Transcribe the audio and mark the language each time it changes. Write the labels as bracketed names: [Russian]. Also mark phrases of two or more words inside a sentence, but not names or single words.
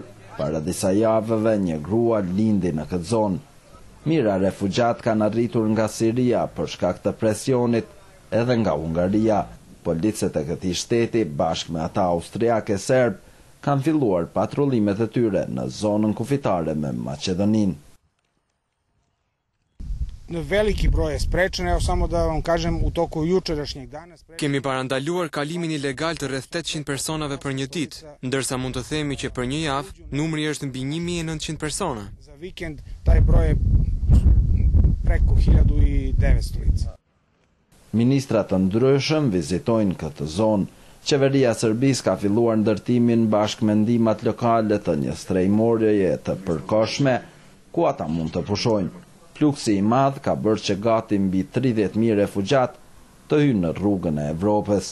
[Albanian] Para disa javëve një grua lindi në këtë zonë. Mira refugjat kanë arritur nga Siria për shkak të presionit edhe nga Hungaria. Policët e këtij shteti bashkë me ata austriake serb kanë filluar patrullimet e tyre në zonën kufitare me Maqedoninë. [Serbian] Veliki broj je sprečen, evo samo da vam kažem, u toku jučerašnjeg dana [Albanian] kemi parandaluar kalimin ilegal të rreth 800 personave për një ditë, ndërsa mund të themi që për një javë numri është mbi 1900 persona. [Serbian] Za vikend taj broj je preko 1900 lica. [Albanian] Ministrat të ndryshëm vizitojnë këtë zonë. Qeveria e Serbisë ka filluar ndërtimin bashkë me ndihmat lokale të një strehimorjeje të përkohshme ku ata mund të pushojnë. Fluksi i madh ka bërë që gati mbi 30.000 refugjat të hyjnë në rrugën e Evropës.